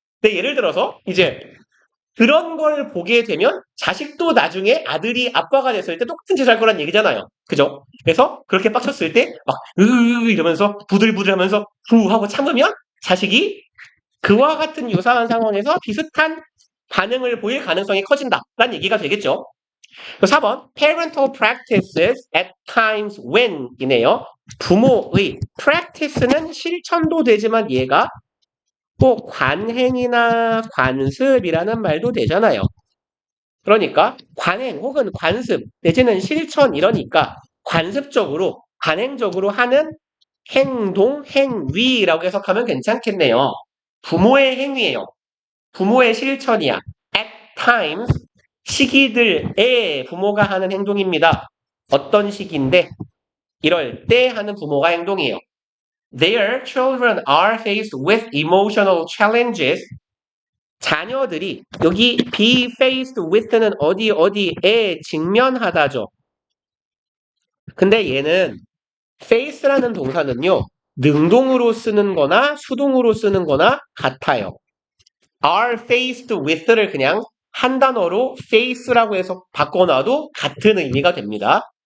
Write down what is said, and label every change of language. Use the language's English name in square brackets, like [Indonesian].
[Korean] 근데 예를 들어서 이제 그런 걸 보게 되면 자식도 나중에 아들이 아빠가 됐을 때 똑같은 짓을 할 거란 얘기잖아요. 그죠? 그래서 그렇게 빡쳤을 때 막 이러면서 부들부들하면서 후 하고 참으면 자식이 그와 같은 유사한 상황에서 비슷한 반응을 보일 가능성이 커진다라는 얘기가 되겠죠. 4번 [English] parental practices at times when [Korean] 이네요. 부모의 practice는 실천도 되지만 얘가 또 관행이나 관습이라는 말도 되잖아요. 그러니까 관행 혹은 관습 내지는 실천 이러니까 관습적으로 관행적으로 하는 행동, 행위라고 해석하면 괜찮겠네요. 부모의 행위예요. 부모의 실천이야. [English] At times [Korean] 시기들에 부모가 하는 행동입니다. 어떤 시기인데 이럴 때 하는 부모가 행동이에요. [English] Their children are faced with emotional challenges. [Korean] 자녀들이 여기 be faced with는 어디에 직면하다죠. 근데 얘는 face라는 동사는요. 능동으로 쓰는 거나 수동으로 쓰는 거나 같아요. [English] are faced with [Korean] 를 그냥 한 단어로 face라고 해서 바꿔놔도 같은 의미가 됩니다.